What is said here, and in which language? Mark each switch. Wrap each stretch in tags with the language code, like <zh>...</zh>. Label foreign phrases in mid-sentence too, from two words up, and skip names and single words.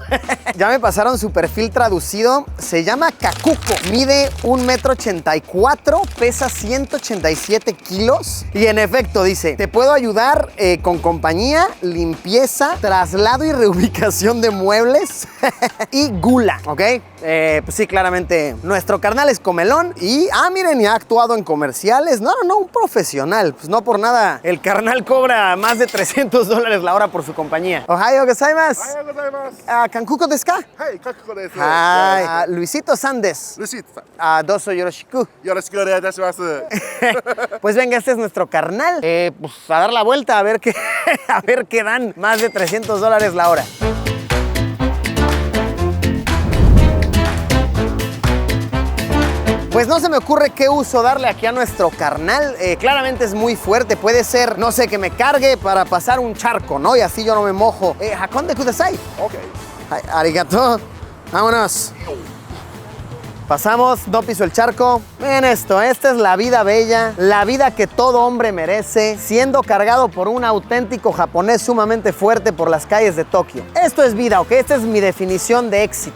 <es>Ya me pasaron su perfil traducido. Se llama Kakuko, mide 1,84 m, pesa 187 kilos y en efecto dice, te puedo ayudar con compañía, limpieza, traslado y reubicación de muebles y gula, ¿ok? Pues sí, claramente nuestro carnal es comelón y, miren, ya ha actuado en comerciales. No, un profesional. Pues no por nada, el carnal cobra más de $300 la hora por su compañía.</es> <ja>おはようございます. おはようございます. Kankuko desu ka? Hai, Kakuko desu. Luisito San desu. Luisito. どうぞよろしく. よろしくお願いいたします.</ja> <es>Pues venga, este es nuestro carnal. Pues a dar la vuelta a ver qué, a ver qué dan más de $300 la hora. Pues no se me ocurre qué uso darle aquí a nuestro carnal. Claramente es muy fuerte. Puede ser, no sé, que me cargue para pasar un charco, ¿no? Y así yo no me mojo.</es> <ja>運んでください. Ok. Arigato.</ja> <es>Vámonos. Pasamos, no piso el charco. Miren esto, esta es la vida bella, la vida que todo hombre merece, siendo cargado por un auténtico japonés sumamente fuerte por las calles de Tokio. Esto es vida, ¿ok? Esta es mi definición de éxito.</es>